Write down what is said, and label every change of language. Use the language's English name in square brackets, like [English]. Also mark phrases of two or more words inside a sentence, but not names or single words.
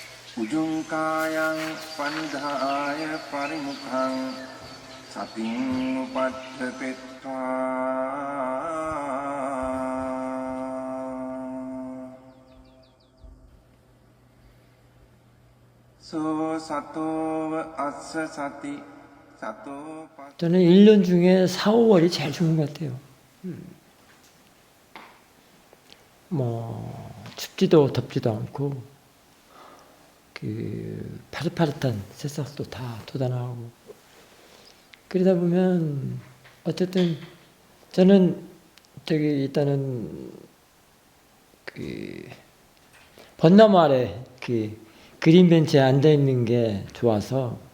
[Pali] උජුංකායං පනිදාය පරිමුඛං සතින් උපට්ඨපෙත්වා සෝ සතෝව අස්ස සති සතෝ [Korean] 저는 1년 중에 4, 5월이 제일 좋은 것 같아요. 뭐 춥지도 덥지도 않고 그 파릇파릇한 새싹도 다 돋아나오고 그러다 보면 어쨌든 저는 저기 일단은 그 벚나무 아래 그 그린 벤치에 앉아 있는 게 좋아서